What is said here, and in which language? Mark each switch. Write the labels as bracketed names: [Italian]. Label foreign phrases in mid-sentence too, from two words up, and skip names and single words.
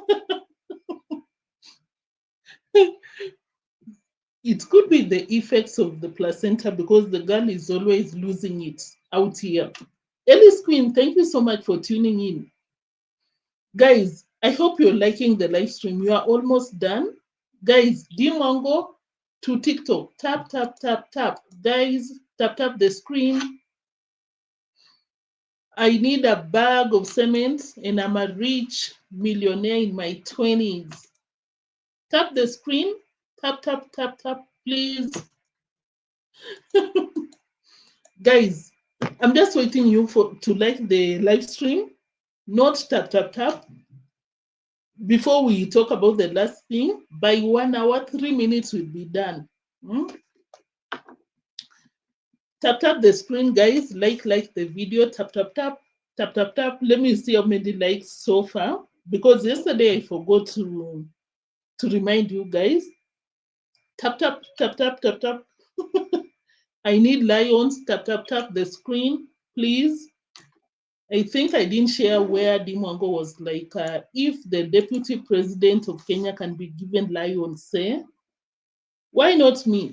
[English] It could be the effects of the placenta because the girl is always losing it out here. Ellis Queen, thank you so much for tuning in. Guys, I hope you're liking the live stream. You are almost done. Guys, Dimwo to TikTok. Tap, tap, tap, tap. Guys, tap, tap the screen. I need a bag of cement and I'm a rich millionaire in my 20s. Tap the screen. Tap, tap, tap, tap, please. Guys, I'm just waiting you to like the live stream, not tap, tap, tap. Before we talk about the last thing, by 1 hour, 3 minutes will be done. Tap, tap the screen, guys. Like the video. Tap, tap, tap. Tap, tap, tap. Let me see how many likes so far. Because yesterday I forgot to remind you guys. Tap, tap, tap, tap, tap, tap. I need lions. Tap, tap, tap the screen, please. I think I didn't share where Dimwo was like, if the deputy president of Kenya can be given lions, say, why not me?